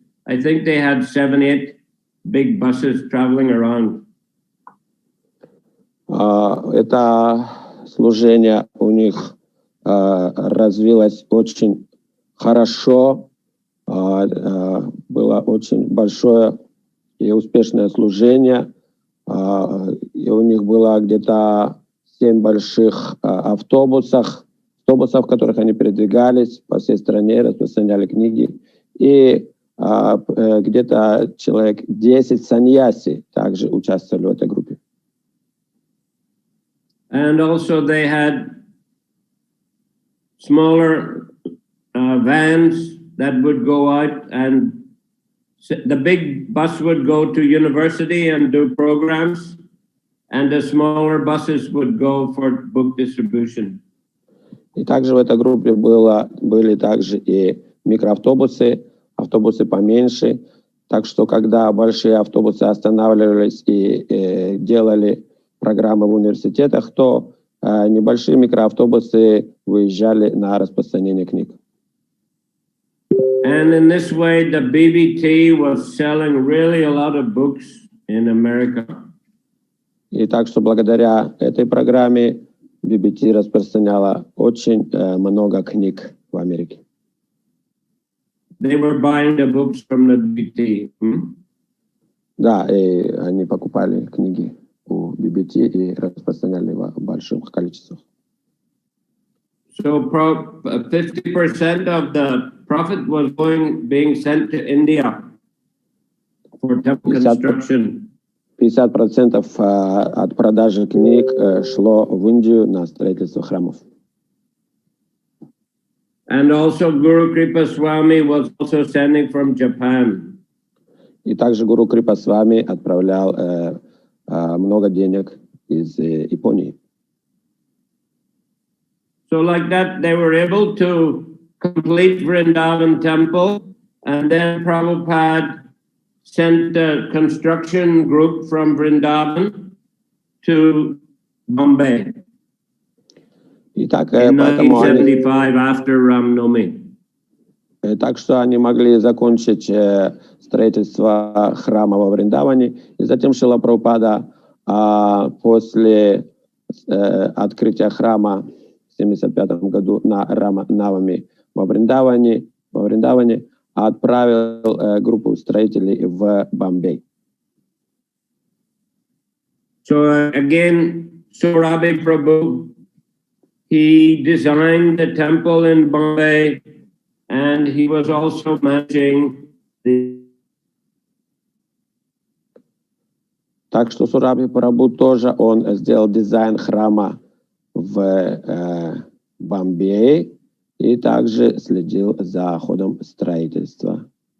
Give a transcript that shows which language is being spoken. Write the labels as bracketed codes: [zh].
[en] I think they had 7, 8 big buses traveling around. [ru] Это служение у них развилось очень хорошо, было очень большое и успешное служение, и у них было где-то 7 больших автобусов, в которых они передвигались по всей стране, распространяли книги, и где-то человек 10 саньяси также участвовали в этой группе. [en] And also they had smaller vans that would go out, and the big bus would go to university and do programs, and the smaller buses would go for book distribution. [ru] И также в этой группе были также и микроавтобусы, автобусы поменьше, так что когда большие автобусы останавливались и делали программы в университетах, то небольшие микроавтобусы выезжали на распространение книг. [en] And in this way, the BBT was selling really a lot of books in America. [ru] И так что благодаря этой программе BBT распространяла очень много книг в Америке. [en] They were buying the books from the BBT. [ru] Да, и они покупали книги у BBT и распространяли в больших количествах. [en] So 50% of the profit was being sent to India for temple construction. [ru] 50% от продажи книг шло в Индию на строительство храмов. [en] And also Guru Kripa Swami was also sending from Japan. [ru] И также Гуру Крипа Свами отправлял много денег из Японии. [en] So like that, they were able to complete Vrindavan temple, and then Prabhupada sent a construction group from Vrindavan to Bombay [ru] И так, [en] in 1975 after Ram Navami. [ru] Так что они могли закончить строительство храма во Вриндаване, и затем Шрила Прабхупада после открытия храма в 1975 году на Рама Навами во Вриндаване отправил группу строителей в Бомбей. [en] So again, Sorabi Prabhu, he designed the temple in Bombay, and he was also managing the... [ru] Так что Сураби Прабху тоже он сделал дизайн храма в Бомбее и также следил за ходом строительства.